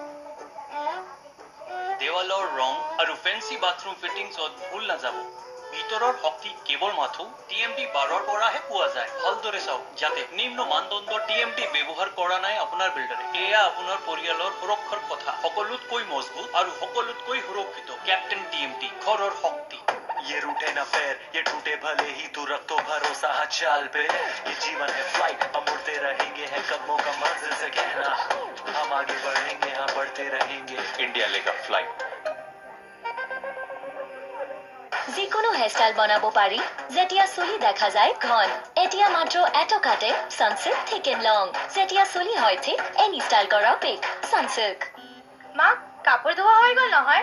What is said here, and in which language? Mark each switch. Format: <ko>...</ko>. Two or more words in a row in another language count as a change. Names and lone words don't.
<as>দেৱালৰ ৰং আৰু ফেন্সি বাথৰুম ফিটিংছত ভুল নাযাব। ভিতৰৰ শক্তি কেৱল মাথো TMT 12ৰ পৰাহে পোৱা যায়। ভালদৰে চাওক যাতে নিম্ন মানদণ্ডৰ TMT ব্যৱহাৰ কৰা নাই আপোনাৰ বিল্ডাৰে। এয়া আপোনাৰ পৰিয়ালৰ সুৰক্ষাৰ কথা। সকলোতকৈ মজবুত আৰু সকলোতকৈ সুৰক্ষিত কেপ্টেইন TMT, ঘৰৰ শক্তি।</as> <hi>ये रूठे न पैर, ये टूटे भले ही तू रख तो भरोसा हर चाल पे। ये जीवन है फ्लाइट, हम उड़ते रहेंगे, है कदमों का मंजिल से कहना। हम आगे बढ़ेंगे, हाँ बढ़ते रहेंगे। इंडिया लेगा फ्लाइट।</hi> <as>যিকোনো হেয়াৰষ্টাইল বনাব পাৰি যেতিয়া চুলি দেখা যায় ঘন। এতিয়া মাত্ৰ এটকাতে সানসিল্ক</as> <en>thick and long.</en> <as>যেতিয়া চুলি হয় ঠিক,</as> <en>any style</en> <as>কৰা পিক সানসিল্ক। মা, কাপোৰ ধোৱা হৈ গ'ল নহয়?</as>